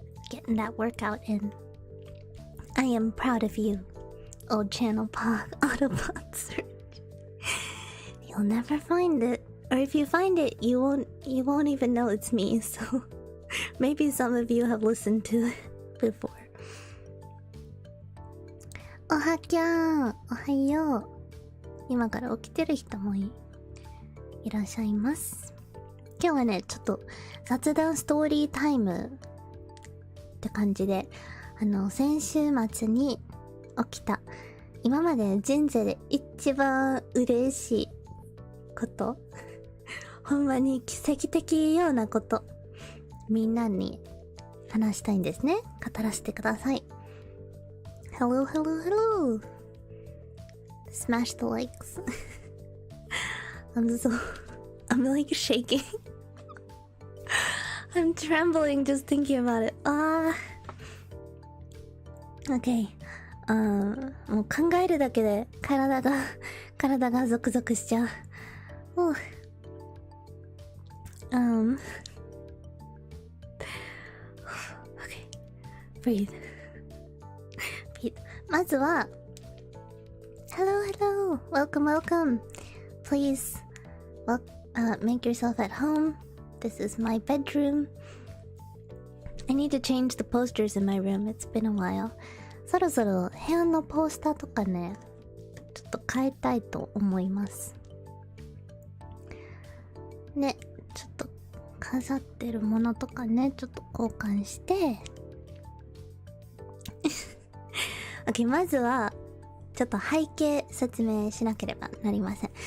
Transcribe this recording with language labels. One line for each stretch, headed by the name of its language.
English: Getting that workout in. I am proud of you, old channel pog Autobot search. You'll never find it. Or if you find it, you won't even know it's me, so maybe some of you have listened to it before.
Japanese: Ohakyan! Ohayo! 今から起きてる人もいらっしゃいます。今日はね、ちょっと雑談ストーリータイムって感じで、先週末に起きた、今まで人生で一番嬉しいこと、ほんまに奇跡的ようなこと、みんなに話したいんですね。語らせてください。
English: Hello, hello, hello! Smash the likes. I'm like shaking. I'm trembling just thinking about it. Okay.
Japanese: もう考えるだけで体がゾクゾクしちゃう。
English: Okay. Breathe.
Japanese: まずは
English: Hello, hello. Welcome, welcome. Please, make yourself at home. This is my bedroom. I need to change the posters in my room. It's been a while.
Japanese: そろそろ部屋のポスターとかね、ちょっと変えたいと思います。ね、ちょっと飾ってるものとかね、ちょっと交換してOK、 まずはちょっと背景説明しなければなりません。